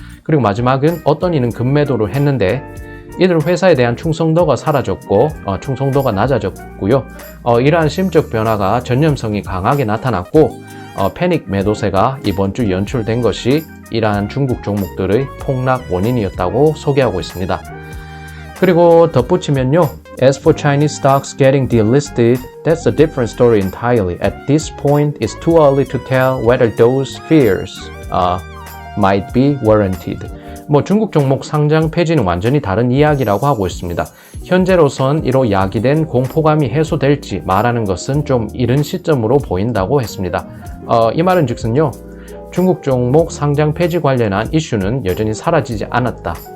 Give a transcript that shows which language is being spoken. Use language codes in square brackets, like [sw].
[ko] 그리고 마지막은 어떤 이는 급매도를 했는데 이들 회사에 대한 충성도가 사라졌고 충성도가 낮아졌고요. 이러한 심적 변화가 전념성이 강하게 나타났고 패닉 매도세가 이번 주 연출된 것이 이러한 중국 종목들의 폭락 원인이었다고 소개하고 있습니다. 그리고 덧붙이면요, [en] as for Chinese stocks getting delisted, that's a different story entirely. At this point, it's too early to tell whether those fears might be warranted. [ko] 뭐 중국 종목 상장 폐지는 완전히 다른 이야기라고 하고 있습니다. 현재로선 이로 야기된 공포감이 해소될지 말하는 것은 좀 이른 시점으로 보인다고 했습니다. 이 말은 즉슨요, 중국 종목 상장 폐지 관련한 이슈는 여전히 사라지지 않았다.